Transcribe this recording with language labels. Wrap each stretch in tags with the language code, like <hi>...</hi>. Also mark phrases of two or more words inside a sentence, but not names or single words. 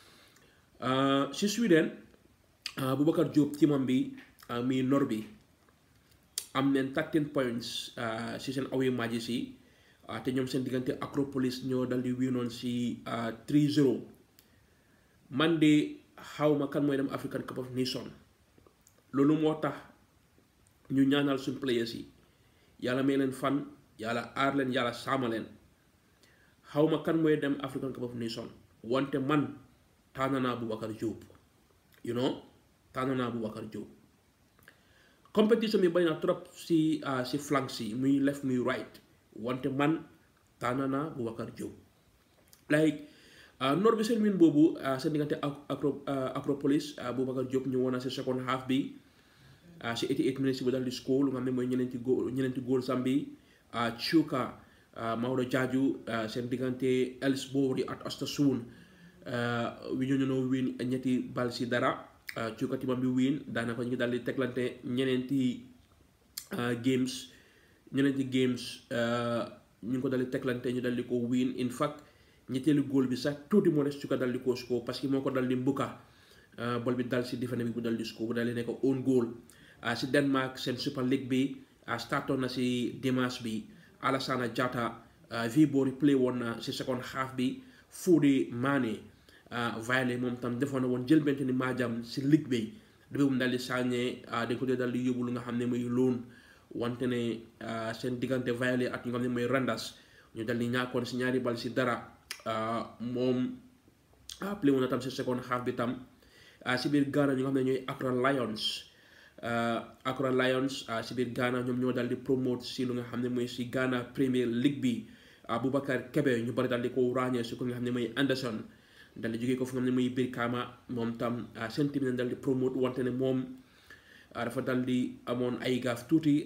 <wo>si Sweden Boubacar Diop timam bi mi nor bi am neen 13 points si seen</wo> <en>away matches</en> <wo>yi te ñoom seen diggante Acropolis ñoo dal di winoon si 3-0 man de xawma kan mooy dem African Cup of Nations loolu moo tax ñu ñaanal suñ players yi yàlla may leen fan yàlla aar leen yàlla saama leen xawma kan mooy dem African Cup of Nations wante man tànn naa Boubacar Diop tànn naa Boubacar Diop compétition bi bari na trop si flanks yi muy left muy right wante man tànn naa Boubacar Diop like nor bi seen win boobu seen diggante Acropolis Boubacar Diop ñu woon na si</wo> <en>second half</en> <wo>bi si 88 minutes bu dal di score lu nga xam ne mooy ñeneenti góol sam bi Chuka Maodo Jaaju seen diggante Ellsbury ak Östersund wi ñu ñoo win ñetti bal si dara Chuka timam bi win daanaka ñu ngi dal di teglante ñeneenti games ñu ngi ko dal di teglante ñu dal di ko win</wo> <en>in fact</en> <wo>ñetteelu góol bi sax tuuti moo des Chuka dal di ko score parce que moo ko dal di mbuka bal bi dal si defane bi bu dal di score bu dal di nekk</wo> <en>own goal</en> <wo>si Denmark seen Super League bi startoon na si dimanche bi Alassane Diatta Viborg play woon na si</wo> <en>second half</en> <wo>bi Fodé Mané violé moom tam defoon na woon jël bente ni maajam si ligue bi depuis mu daal di sànnee dañ ko dee daal di yóbbu lu nga xam ne muy loon wante ne seen diggante violé ak ñu nga xam ne mooy Randers ñu dal di ñàkkoon si ñaari bal si dara moom play woon na tam si</wo> <en>second half</en> <wo>bi tam si biir Ghana ñu nga xam ne ñooy Accra Lions si biir Ghana ñoom ñoo dal di promote si lu nga xam ne mooy si Ghana Premier League bi Boubacar Kebe ñu bari dal di ko ràññee si ko nga xam ne mooy Anderson dal di jógee ko fu nga xam ne mooy Brikama moom tam seen team ne dal di promote wante ne moom dafa dal di amoon ay gaaf tuuti</wo>